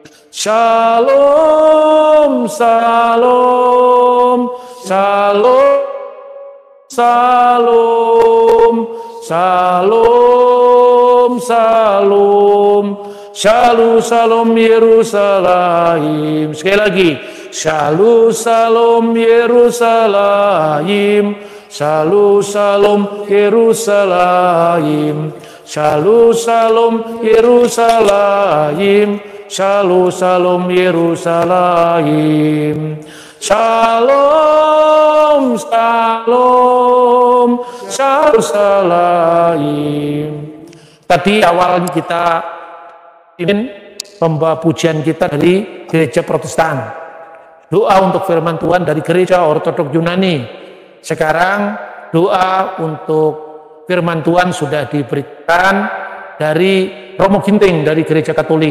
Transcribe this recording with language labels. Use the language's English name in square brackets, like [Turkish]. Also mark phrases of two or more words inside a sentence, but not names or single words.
[Hebrew] שלום שלום שלום שלום שלום שלום שלום שלום ירושלים. [Indonesian] Sekali lagi, [Hebrew] שלום שלום ירושלים שלום שלום ירושלים שלום שלום ירושלים שלום שלום ירושלים. שלום שלום שלום. [Indonesian] Tadi awalnya kita ingin membawa pujian kita dari gereja Protestan. Doa untuk firman Tuhan dari gereja Ortodok Yunani. Sekarang doa untuk firman Tuhan sudah diberikan dari Romo Ginting dari gereja Katolik.